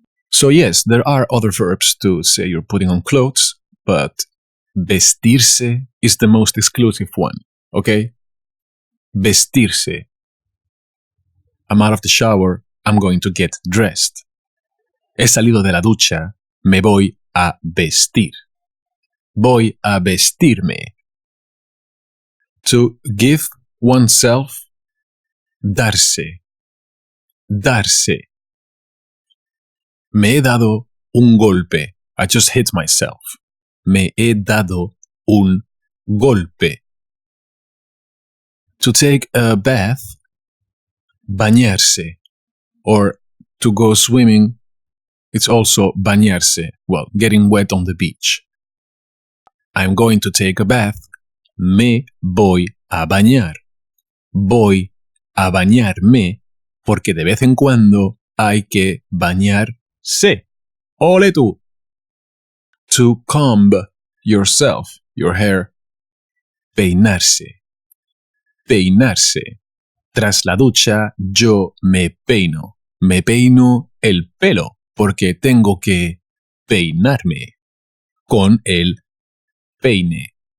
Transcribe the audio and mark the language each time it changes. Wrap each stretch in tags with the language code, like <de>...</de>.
<en>So yes, there are other verbs to say you're putting on clothes, but vestirse is the most exclusive one, okay? Vestirse. I'm out of the shower, I'm going to get dressed.</en> <es>He salido de la ducha, me voy a vestir. Voy a vestirme.</es> <en>To give oneself,</en> <es>darse. Darse. Me he dado un golpe.</es> <en>I just hit myself.</en> <es>Me he dado un golpe.</es> <en>To take a bath,</en> <es>bañarse.</es> <en>Or to go swimming, it's also bañarse. Well, getting wet on the beach. I'm going to take a bath.</en> <es>Me voy a bañar. Voy a bañarme porque de vez en cuando hay que bañarse. ¡Ole tú!</es> <en>To comb yourself, your hair.</en> <es>Peinarse. Peinarse. Tras la ducha, yo me peino. Me peino el pelo porque tengo que peinarme con el peine.</es>